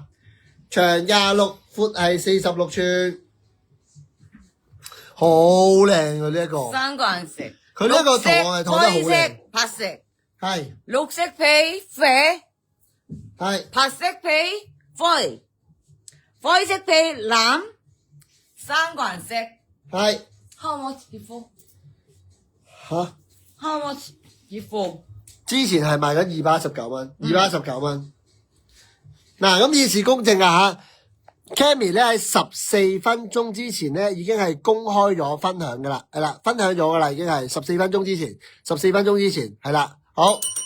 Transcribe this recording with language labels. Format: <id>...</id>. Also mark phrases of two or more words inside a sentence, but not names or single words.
<yue>長26，闊係46寸，好靚啊！呢一個三個顏色，佢呢個圖案係拖得好靚，灰色、白色，係綠色皮啡，係白色皮灰，灰色皮藍，三個顏色。係</yue> <en>How much before?</en> <yue>嚇。</yue> <en>How much before?</en> <yue>之前係賣緊219蚊，219蚊。嗱，咁以示公正啊嚇 ，Cammy 咧喺14分鐘之前咧已經係公開咗分享噶啦，係啦，分享咗噶啦，已經係14分鐘之前，14分鐘之前係啦，好。</yue>